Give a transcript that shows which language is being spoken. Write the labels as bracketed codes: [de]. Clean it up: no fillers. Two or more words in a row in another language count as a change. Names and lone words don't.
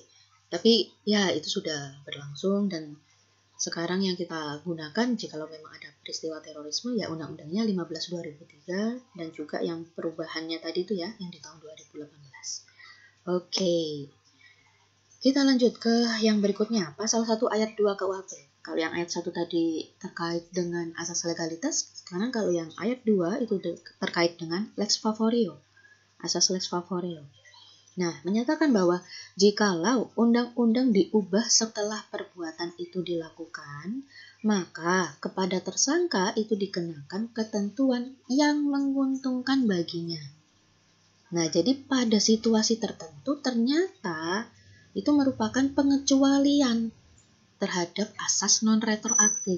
[id] Tapi ya itu sudah berlangsung dan sekarang yang kita gunakan jikalau memang ada peristiwa terorisme ya undang-undangnya 15 2003 dan juga yang perubahannya tadi itu ya yang di tahun 2018. Oke. Kita lanjut ke yang berikutnya, pasal 1 ayat 2 KUHP. Kalau yang ayat 1 tadi terkait dengan asas legalitas, sekarang kalau yang ayat 2 itu terkait dengan [la] lex favorio, [id] asas [la] lex favorio. [id] Nah, menyatakan bahwa jikalau undang-undang diubah setelah perbuatan itu dilakukan, maka kepada tersangka itu dikenakan ketentuan yang menguntungkan baginya. Nah, jadi pada situasi tertentu ternyata itu merupakan pengecualian terhadap asas non-retroaktif.